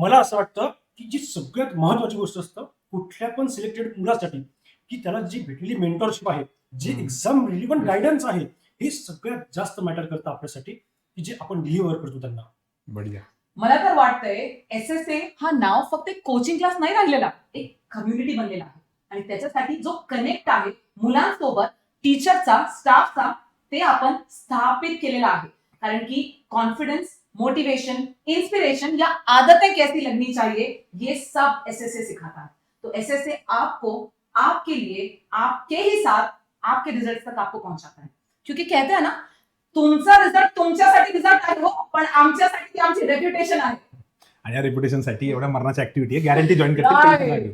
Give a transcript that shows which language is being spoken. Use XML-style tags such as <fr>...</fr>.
<mr>मला असं वाटतं की जी सगळ्यात महत्वाची गोष्ट असतं कुठल्या पण सिलेक्टेड मुलासाठी, की त्याला जी भेटलेली मेंटरशिप आहे, जे एक्झाम रिलिव्हंट गायडन्स आहे, हे सगळ्यात जास्त मॅटर करतं आपल्यासाठी, की जे आपण डिलिव्हर करतो त्यांना. बढिया. मला तर वाटतंय SSA हा नाव फक्त एक कोचिंग क्लास नाही राहिलेला, एक कम्युनिटी बनलेला आहे. आणि त्याच्यासाठी जो कनेक्ट आहे मुलांसोबत, टीचरचा, स्टाफचा, ते आपण स्थापित केलेला आहे. कारण की</mr> <hi>कॉन्फिडेंस, मोटिवेशन, इंस्पिरेशन या आदतें कैसी लगनी चाहिए, ये सब SSA सिखाता है. तो SSA आपको आपके लिए, आपके ही साथ, आपके रिजल्ट तक आपको पहुंचाता है. क्योंकि कहते हैं ना,</hi> <mr>तुमचा रिझल्ट तुमच्यासाठी रिझल्ट आहे हो, पण आमच्यासाठी ती आमची रेप्युटेशन आहे. आणि या रेप्युटेशनसाठी एवढ्या मरणाची ऍक्टिव्हिटी आहे, गॅरंटी जॉईन करते.</mr>